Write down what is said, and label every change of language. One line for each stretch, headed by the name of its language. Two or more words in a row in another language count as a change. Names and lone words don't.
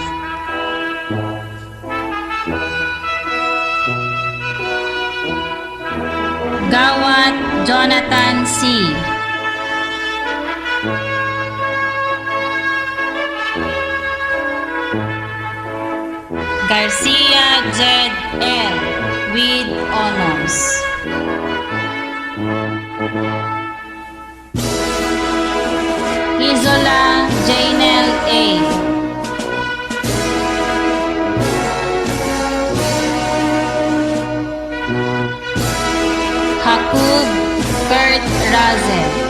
English: Gawat Jonathan C. Garcia Jed L. with honors. Isola Janel A. Hakub Kurt Razel.